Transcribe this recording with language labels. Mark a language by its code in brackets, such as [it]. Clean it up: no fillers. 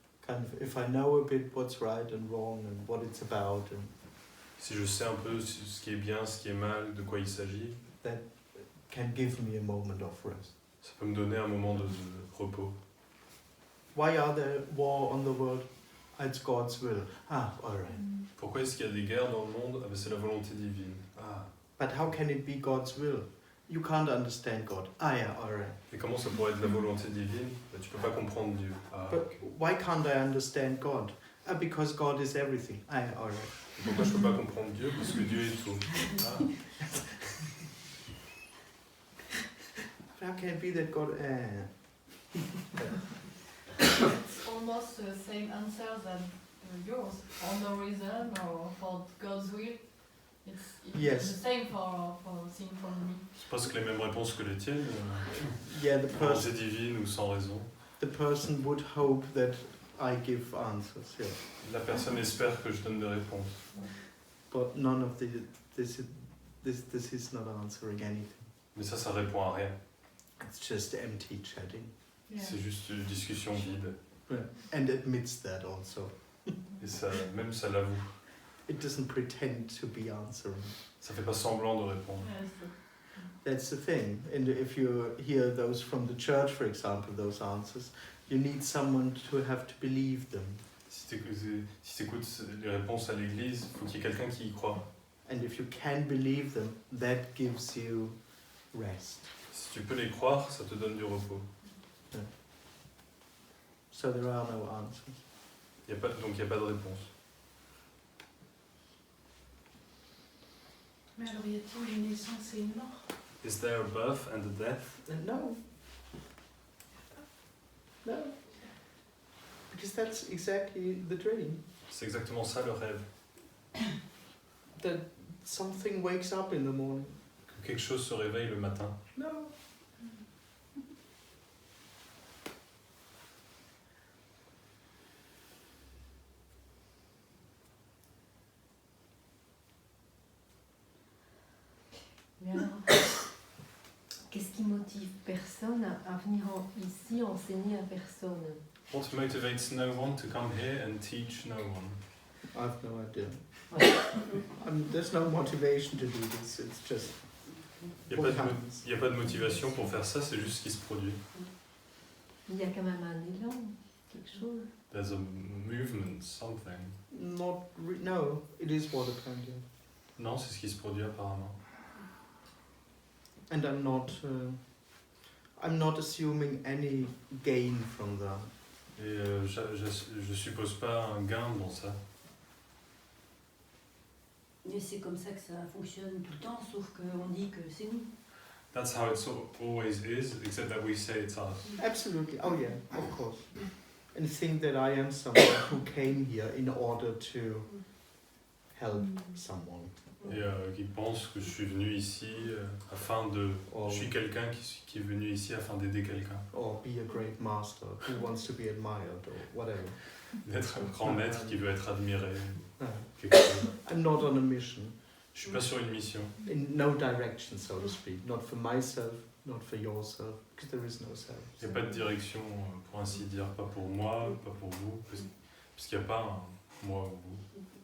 [en] Kind of, if I know a bit what's right and wrong and what it's about, and [fr] Si je sais un peu ce qui est bien, ce qui est mal, de quoi il s'agit, [en] that can give me a moment of rest. [fr] ça peut me donner un moment de repos. [en] Why are there war on the world? It's God's will. Ah, all right. [fr] Pourquoi est-ce qu'il y a des guerres dans le monde? Ah ben c'est la volonté divine. Ah. [en] But how can it be God's will? You can't understand God. Ah, yeah, all right. [fr] Et comment ça pourrait être la volonté divine? Ben, tu peux pas comprendre Dieu. Ah. [en] But why can't I understand God? Ah, because God is everything. Ah, yeah, all right. [fr] Et pourquoi je peux pas comprendre Dieu? Parce que Dieu est tout. Ah. [en] How can it be that God... It's almost the same answer than yours. For no reason or for God's will. It's Yes. the same for thing for me. [fr] C'est presque les mêmes réponses que les tiennes. [en] Yeah, the [fr] Volonté divine ou sans raison. [en] the person would hope that I give answers, yeah. [fr] La personne espère que je donne des réponses. [en] But none of this is not answering anything. [fr] Mais ça répond à rien. [en] It's just empty chatting. Yeah. [fr] C'est juste une discussion vide. [en] Yeah. And admits that also. [fr] Et ça, même ça l'avoue. [en] It doesn't pretend to be answering. [fr] Ça fait pas semblant de répondre. [en] Yes. That's the thing. And if you hear those from the church, for example, those answers, you need someone to have to believe them. [fr] Si t'écoutes les réponses à l'église, il faut qu'il y ait quelqu'un qui y croit. [en] And if you can believe them, that gives you rest. [fr] Si tu peux les croire, ça te donne du repos. [en] So there are no answers. [fr] Donc il n'y a pas de réponse. Mais alors, y a-t-il une naissance et une mort? [en] Is there a birth and a death? No. No. Because that's exactly the dream. [fr] C'est exactement ça le rêve. [en] That something wakes up in the morning. [fr] Que quelque chose se réveille le matin. [en] No. [fr] Mais alors, qu'est-ce qui motive personne à venir ici enseigner à personne? [en] What motivates no one to come here and teach no one? I've no idea. There's no motivation to do this. It's just [fr] Il [en] what [fr] n'y [en] happens. [fr] a pas de motivation pour faire ça, c'est juste ce qui se produit. Il y a quand même un élan, quelque chose. [en] There's a movement, something. No, it is what apparently. [fr] Non, c'est ce qui se produit apparemment. [en] And I'm not assuming any gain from that. [fr] Et je suppose pas un gain dans ça. Mais c'est comme ça que ça fonctionne tout le temps, sauf qu'on dit que c'est nous. [en] That's how it always is, except that we say it's us. Absolutely. Oh yeah, of course. And think that I am someone who came here in order to help someone. [fr] Et qui pense que je suis venu ici afin de... [en] Or, [fr] Je suis quelqu'un qui est venu ici afin d'aider quelqu'un. [en] or be a great master who wants to be admired or whatever. [fr] D'être un grand maître qui veut être admiré. [en] No. [fr] Quelque chose. [en] I'm not on a mission. [fr] Je suis pas sur une mission. [en] In no direction, so to speak. Not for myself, not for yourself, because there is no self. [fr] Il n'y a pas de direction, pour ainsi dire. Pas pour moi, pas pour vous. Parce qu'il n'y a pas un moi ou vous.